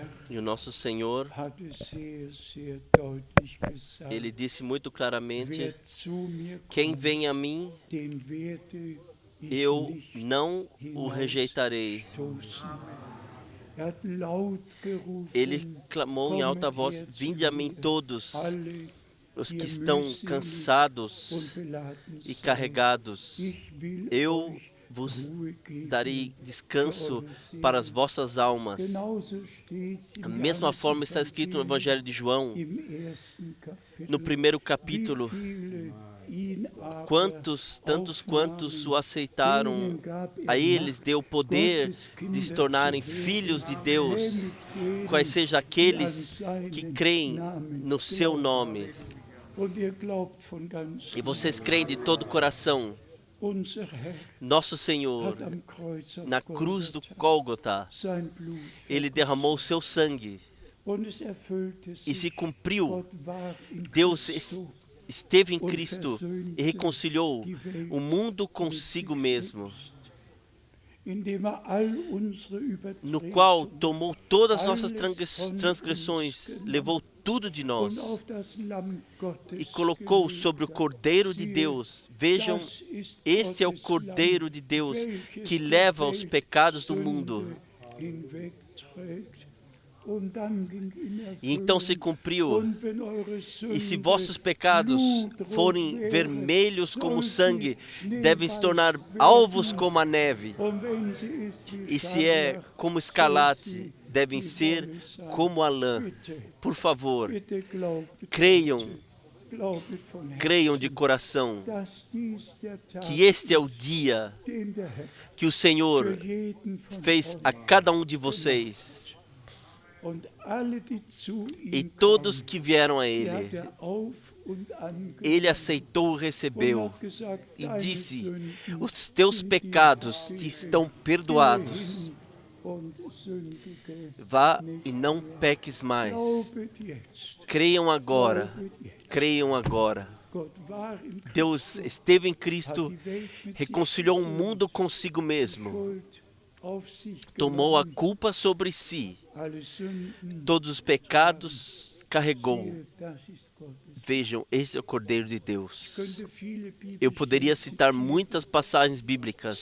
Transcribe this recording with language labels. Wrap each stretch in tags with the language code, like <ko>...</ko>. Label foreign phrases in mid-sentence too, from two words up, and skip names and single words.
<pt>E o nosso Senhor,</pt> <de>hat es sehr, sehr deutlich gesagt.</de> <pt>Ele disse muito claramente:</pt> <de>Wer zu mir</de> <pt>quem</pt> <de>kommt,</de> <pt>vem a mim,</pt> <de>den werde ich</de> <pt>eu</pt> <de>nicht</de> <pt>não o rejeitarei.</pt> <de>stoßen. Er hat laut gerufen,</de> <pt>Ele clamou em alta voz:</pt> <de>"Kommet her zu</de> <pt>vinde a mim</pt> <de>mir,</de> <pt>todos</pt> <de>alle,</de> <pt>os</pt> <de>die</de> <pt>que</pt> <de>ihr</de> <pt>estão</pt> <de>mühselig</de> <pt>cansados</pt> <de>und beladen</de> <pt>e</pt> <de>seid.</de> <pt>carregados.</pt> <de>Ich will</de> <pt>Eu</pt> <de>euch</de> <pt>vos</pt> <de>Ruhe geben</de> <pt>darei descanso</pt> <de>für eure Seelen."</de> <pt>para as vossas almas.</pt> <de>Genauso steht im</de> <pt>Da mesma forma está escrito no Evangelho de João,</pt> <de>im ersten Kapitel,</de> <pt>no primeiro</pt> <de>wie</de> <pt>capítulo:</pt> <de>viele ihn aber</de> <pt>quantos, tantos quantos o</pt> <de>aufnahmen,</de> <pt>aceitaram,</pt> <de>denen gab</de> <pt>a</pt> <de>er</de> <pt>eles</pt> <de>Macht,</de> <pt>deu o poder</pt> <de>Gottes Kinder</de> <pt>de se tornarem</pt> <de>zu werden,</de> <pt>filhos de Deus,</pt> <de>nämlich denen,</de> <pt>quais sejam</pt> <de>die</de> <pt>aqueles</pt> <de>an seinen</de> <pt>que creem</pt> <de>Namen</de> <pt>no seu</pt> <de>glauben.</de> <pt>nome.</pt> <de>Und ihr glaubt von ganzem</de> <pt>E vocês creem de todo o coração.</pt> <de>Unser Herr</de> <pt>Nosso Senhor,</pt> <de>hat am Kreuz auf</de> <pt>na cruz do</pt> <de>Golgatha</de> <pt>Gólgota,</pt> <de>sein Blut</de> <pt>Ele derramou o seu sangue</pt> <de>und es erfüllte</de> <pt>e se</pt> <de>sich.</de> <pt>cumpriu.</pt> <de>Gott war in</de> <pt>Deus</pt> <de>Christo</de> <pt>esteve em Cristo e reconciliou o mundo consigo mesmo,</pt> <de>indem all unsere</de> <pt>no qual</pt> <de>Übertretungen</de> <pt>tomou todas as nossas transgressões, levou tudo de nós</pt> <de>und auf das Lamm Gottes</de> <pt>e colocou</pt> <de>gelegt</de> <pt>sobre o</pt> <de>hat.</de> <pt>Cordeiro de Deus. Vejam,</pt> <de>Das ist</de> <pt>esse é o</pt> <de>Gottes</de> <pt>Cordeiro</pt> <de>Lamm,</de> <pt>de Deus</pt> <de>welches</de> <pt>que</pt> <de>die</de> <pt>leva os pecados do</pt> <de>Weltsünde</de> <pt>mundo.</pt> <de>hinwegträgt. Und dann ging in</de> <pt>E então se</pt> <de>Erfüllung,</de> <pt>cumpriu.</pt> <de>und wenn eure</de> <pt>E se</pt> <de>Sünde</de> <pt>vossos pecados</pt> <de>blutrot</de> <pt>forem</pt> <de>wäre,</de> <pt>vermelhos como</pt> <de>soll</de> <pt>sangue,</pt> <de>sie</de> <pt>devem se tornar</pt> <de>schneeweiß</de> <pt>alvos</pt> <de>werden.</de> <pt>como a neve.</pt> <de>Und wenn sie ist wie</de> <pt>E se é</pt> <de>Scharlach,</de> <pt>como</pt> <de>soll</de> <pt>escarlate,</pt> <de>sie</de> <pt>devem</pt> <de>wie</de> <pt>ser</pt> <de>Wolle sein.</de> <pt>como a lã.</pt> <de>Bitte,</de> <pt>Por favor,</pt> <de>bitte glaubet,</de> <pt>creiam,</pt> <de>glaubet von</de> <pt>creiam de</pt> <de>Herzen,</de> <pt>coração</pt> <de>dass dies der Tag</de> <pt>que este é o</pt> <de>ist,</de> <pt>dia</pt> <de>den der Herr</de> <pt>que o Senhor</pt> <de>für jeden von</de> <pt>fez a</pt> <de>euch</de> <pt>cada um de vocês.</pt> <de>und alle, die zu</de> <pt>E</pt> <de>ihm</de> <pt>todos</pt> <de>kamen,</de> <pt>que vieram a</pt> <de>die</de> <pt>Ele,</pt> <de>hat er auf und angenommen</de> <pt>Ele aceitou e</pt> <de>und</de> <pt>recebeu</pt> <de>hat gesagt,</de> <pt>e</pt> <de>deine</de> <pt>disse:</pt> <de>Sünden</de> <pt>os teus</pt> <de>sind dir</de> <pt>pecados te</pt> <de>vergeben.</de> <pt>estão</pt> <de>Geh</de> <pt>perdoados.</pt> <de>hin und sündige</de> <pt>Vá</pt> <de>nicht</de> <pt>e não</pt> <de>mehr.</de> <pt>peques mais.</pt> <de>Glaubet jetzt,</de> <pt>Creiam agora,</pt> <de>glaubet jetzt.</de> <pt>creiam agora.</pt> <de>Gott war in</de> <pt>Deus</pt> <de>Christus,</de> <pt>esteve em</pt> <de>hat</de> <pt>Cristo,</pt> <de>die Welt mit sich</de> <pt>reconciliou o</pt> <de>versöhnt,</de> <pt>mundo consigo</pt> <de>die</de> <pt>mesmo.</pt> <de>Schuld</de> <pt>tomou a culpa sobre si, todos os pecados carregou. Vejam, esse é o Cordeiro de Deus. Eu poderia citar muitas passagens bíblicas.</pt>